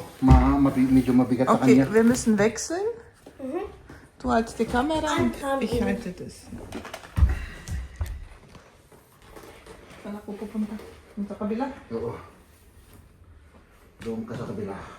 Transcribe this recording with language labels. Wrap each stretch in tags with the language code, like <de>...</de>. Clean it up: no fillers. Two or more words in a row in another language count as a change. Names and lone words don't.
<tl>Medyo mabigat sa</tl> <de>Okay,</de> <tl>kanya.</tl> <de>wir müssen wechseln. Du hältst die Kamera und Kamera. ich halte das.</de> <tl>Saan ako pupunta? Sa kabila? Oo. Doon ka sa kabila.</tl>